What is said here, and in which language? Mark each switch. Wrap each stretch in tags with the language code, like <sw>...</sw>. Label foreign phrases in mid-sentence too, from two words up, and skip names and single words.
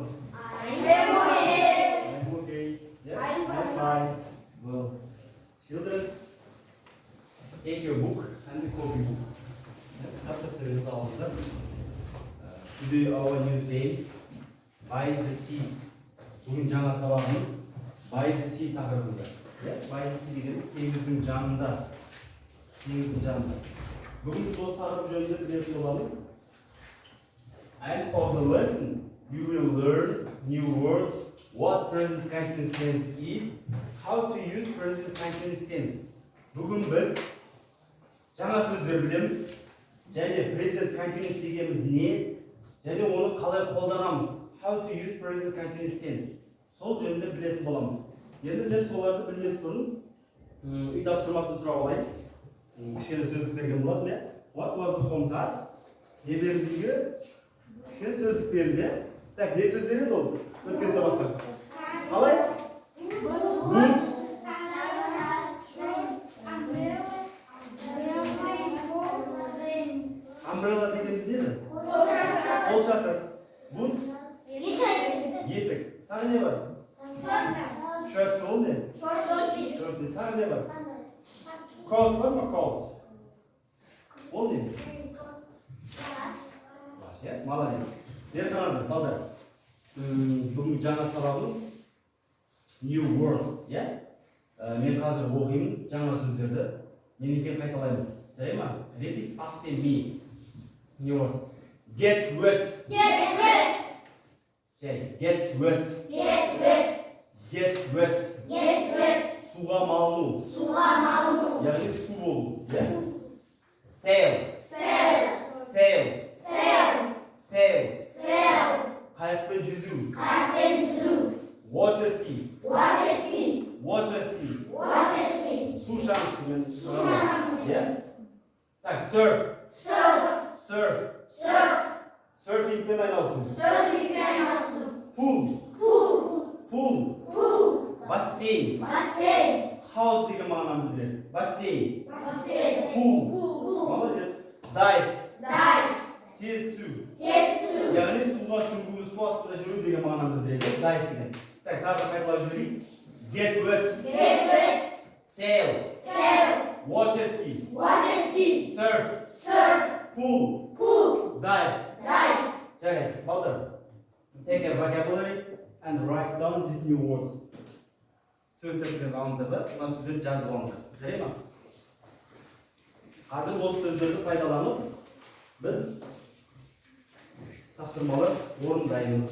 <en>I am okay. I'm okay. Yeah, I'm fine. Well, children, take your book and the copybook.</en> <tr>Kitaplarınızı alınızlar.</tr> <en>Today our new saying, by the sea.</en> <kk>Bugün жаңа сабағымыз</kk> <en>by the sea</en> <kk>тақырыбында.</kk> <en>By the sea</en> <kk>дегеніміз теңіздің жанында. Теңіздің жанында. Бүгін біз осы тақырып жөнінде білетін боламыз.</kk> <en>And of the lesson, you will learn new words, what present continuous tense is, how to use present continuous tense.</en> <kk>Бүгін біз жаңа сөздер білеміз, және</kk> <en>present continuous</en> <kk>дегеніміз не, және оны қалай қолданамыз.</kk> <en>How to use present continuous tense.</en> <kk>Сол жөнінде білетін боламыз. Енді мен соларды білмес бұрын үй тапсырмасын сұрап алайын. Кішкене сөздік берген болатын, иә?</kk> <en>What was the home task?</en> <kk>Не берілдігі? Кішкене сөздік берілді. Так, не сөздер еді ол? Өткен сабақта. Қалай?</kk> <en>Boots. Umbrella</en> <kk>дегеніміз не еді? Қол шатыр. Boots. Етік. Тағы не бар? Шорт ол не? Шорт не? Тағы не бар? Coat бар ма? Coat. Ол не?</kk> <ru>Молодец.</ru> <kk>Бері қараңыздар, балдар. Бүгін жаңа сабағымыз</kk> <en>new words,</en> <kk>иә? Мен қазір оқимын жаңа сөздерді. Мен екен қайталаймыз. Жарай ма?</kk> <en>Repeat after me. New words. Get wet. Get wet. Get wet. Get wet. Get wet. Get wet.</en> <kk>Суға малыну. Суға малыну. Яғни су болу, иә?</kk> <en>Sail. Sail. Sail. Sail. Sail. Sail.</en> <kk>Қайықпен жүзу. Қайықпен жүзу.</kk> <en>Water ski. Water ski. Water ski. Water ski.</en> <kk>Су шаңғысымен Су шаңғысы. иә? Так, surf.</kk> <en>Surf. Surf. Surf.</en> <kk>Surfingпен айналысу. Surfingпен айналысу.</kk> <en>Pool. Pool. Pool. Pool.</en> <kk>Бассейн. Бассейн. House деген мағынаны білдіреді. Бассейн. Бассейн.</kk> <en>Pool. Pool.</en> <ru>Молодец. Dive.</ru> <en>Dive.</en> <kk>Тез түсу. Тез түсу. Яғни суға сүңгу, су астында жүру деген мағынаны білдіреді. Dive деген. Так, тағы қайталап жіберейік.</kk> <en>Get wet. Get wet. Sail. Sail. Water ski. Water ski. Surf. Surf. Pool. Pool. Dive. Dive.</en> <kk>Жарайды, балдар.</kk> <en>Take a vocabulary and write down these new words.</en> <kk>Сөздерді алыңыздар да, мына сөздерді жазып алыңыздар. Жарай ма? Қазір осы сөздерді пайдаланып, біз тапсырмалар орындаймыз.</kk>